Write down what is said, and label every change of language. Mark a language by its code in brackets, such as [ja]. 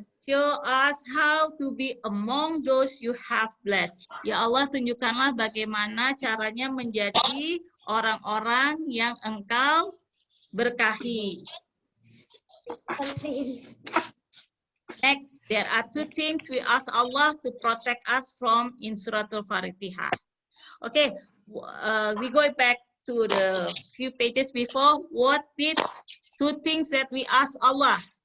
[en] Show us how to be among those you have blessed. [id] Ya Allah, tunjukkanlah bagaimana caranya menjadi orang-orang yang Engkau berkahi. [en] Next, there are two things we ask Allah to protect us from in Suratul Fatihah. Okay, we go back to the few pages before. What did two things that we ask Allah?